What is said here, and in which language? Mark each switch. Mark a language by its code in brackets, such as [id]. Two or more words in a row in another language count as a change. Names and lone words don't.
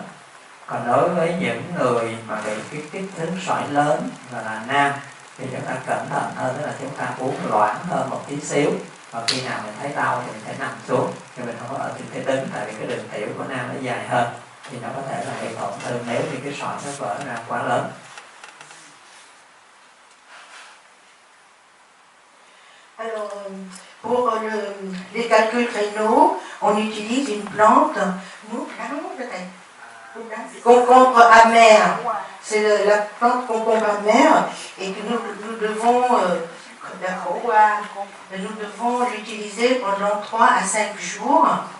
[vi] Còn đối với những người mà bị cái kích thước sỏi lớn và là nam thì chúng ta cẩn thận hơn, tức là chúng ta uống loãng hơn một tí xíu, và khi nào mình thấy đau thì mình phải nằm xuống, chứ mình không có ở trên cái đứng, tại vì cái đường tiểu của nam nó dài hơn thì nó có thể là gây tổn thương nếu như cái sỏi nó vỡ ra quá lớn. [fr] Alors, pour les calculs rénaux, on utilise une plante, concombre amer. C'est la plante concombre amer et que nous devons l'utiliser pendant 3 à 5 jours.